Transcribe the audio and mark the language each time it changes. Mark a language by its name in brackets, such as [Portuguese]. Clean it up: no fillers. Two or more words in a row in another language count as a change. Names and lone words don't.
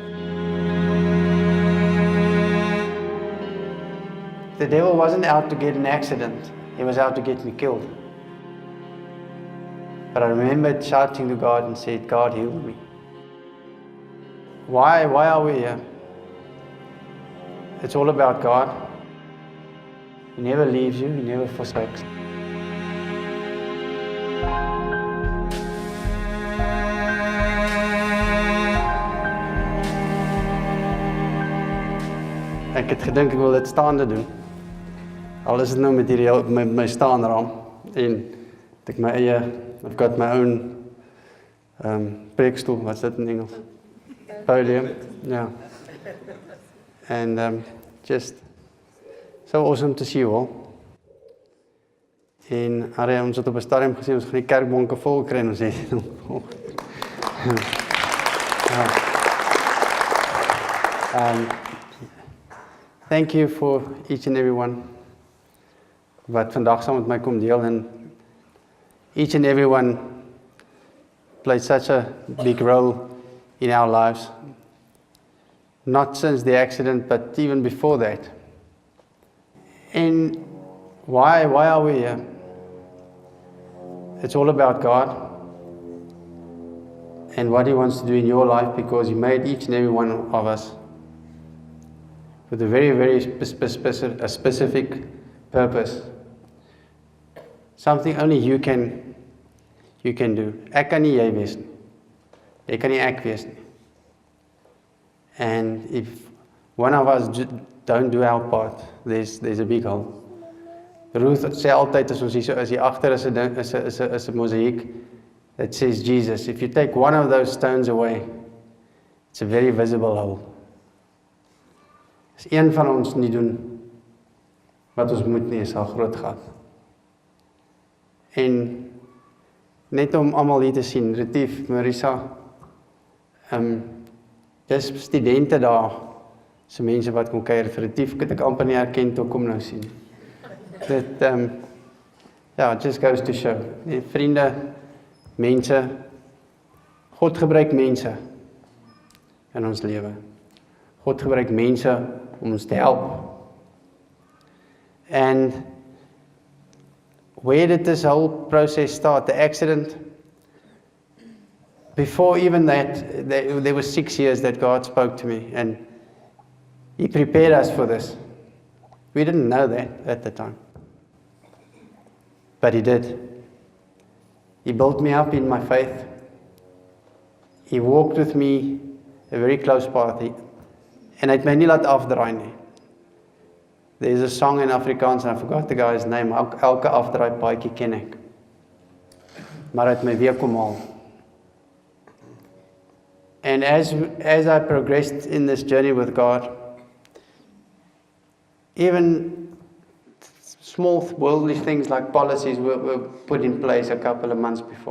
[English] The devil wasn't out to get an accident, he was out to get me killed. But I remembered shouting to God and said, God, heal me. Why are we here? It's all about God. He never leaves you, He never forsakes. [Afrikaans] Ek het gedink ek wil dit staande doen. Al is dit nou met my staanraam en ek my eie, [English] I've got my own preekstoel, [Afrikaans] wat's dit in Engels? [English] Podium, yeah. And just so awesome to see you all. [Afrikaans] En ons het op 'n stadium gesê ons gaan die kerkbanke vol kry en ons het dit vol. [English] Thank you for each and every one [Afrikaans] wat vandag saam met my kom deel, [English] and each and every one played such a big role in our lives. Not since the accident, but even before that. And why are we here? It's all about God and what He wants to do in your life, because He made each and every one of us with a very specific purpose. Something only you can do. [Afrikaans] Ek kan nie jy wees nie. Jy kan nie ek wees nie. [English] And if one of us don't do our part, there's a big hole. [Afrikaans] Ruth sê altyd as ons hier agter is 'n mosaïek [English] that says [Afrikaans] Jesus. [English] If you take one of those stones away, it's a very visible hole. [Afrikaans] As een van ons nie doen wat ons moet nie, is al groot gat. En net om almal hier te sien, Retief, Marisa, dis studente daar, so mense wat kom kuier vir Retief, het ek amper nie herken toe kom nou sien. Dit, [English] it just goes to show. [Afrikaans] Vriende, mense, God gebruik mense in ons lewe. God gebruik mense om ons te help. [English] And where did this whole process start? The accident? Before even that, there were 6 years that God spoke to me, and He prepared us for this. We didn't know that at the time. But He did. He built me up in my faith. He walked with me a very close path. [Afrikaans] En hy het my nie laat afdraai nie. [English] There's a song in Afrikaans, and I forgot the guy's name. [Afrikaans] Elke afdraai paadjie ken ek. Maar hy het my weer kom haal. [English] And as I progressed in this journey with God, even small worldly things like policies were put in place a couple of months before.